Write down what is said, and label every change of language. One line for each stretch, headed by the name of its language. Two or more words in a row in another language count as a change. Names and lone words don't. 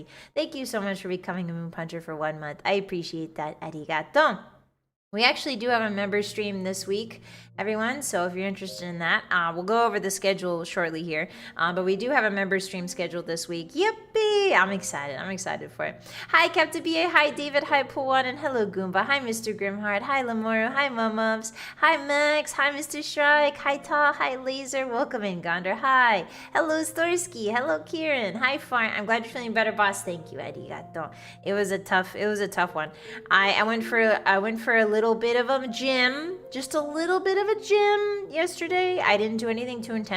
English: Thank you so much for becoming a Moon Puncher for 1 month. I appreciate that. Arigato. We actually do have a member stream this week, everyone, so if you're interested in that, we'll go over the schedule shortly here, but we do have a member stream scheduled this week. Yippee! I'm excited for it. Hi, Captain BA. Hi, David. Hi, Pulwan, and hello, Goomba. Hi, Mr. Grimheart. Hi, Lamoro. Hi, Mumubs. Hi, Max. Hi, Mr. Shrike. Hi, Ta. Hi, Laser. Welcome in, Gondor. Hi. Hello, Storsky. Hello, Kieran. Hi, Farn. I'm glad you're feeling better, boss. Thank you, arigato. It was a tough one. I went for a little bit of a gym, just a little bit of a gym yesterday. I didn't do anything too intense.